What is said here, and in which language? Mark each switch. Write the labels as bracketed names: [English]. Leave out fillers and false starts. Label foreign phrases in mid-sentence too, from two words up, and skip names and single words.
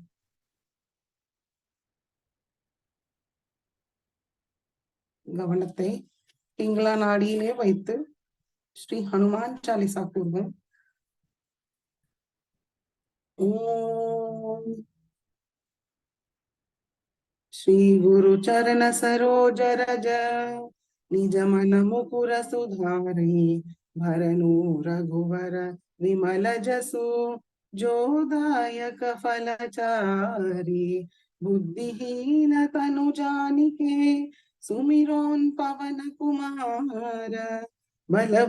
[Tamil] கவனத்தை பிங்களா நாடியிலே வைத்து ஸ்ரீ ஹனுமான் சாலிசா கூறுவோம். [Awadhi] ஓம் श्री गुरु चरण सरोज रज निज मन मुकुर सुधारि भरनु रघुवर विमल जसु जो दायक फलचारि बुद्धिहीन तनु जानिके सुमिरोन पवन कुमार बल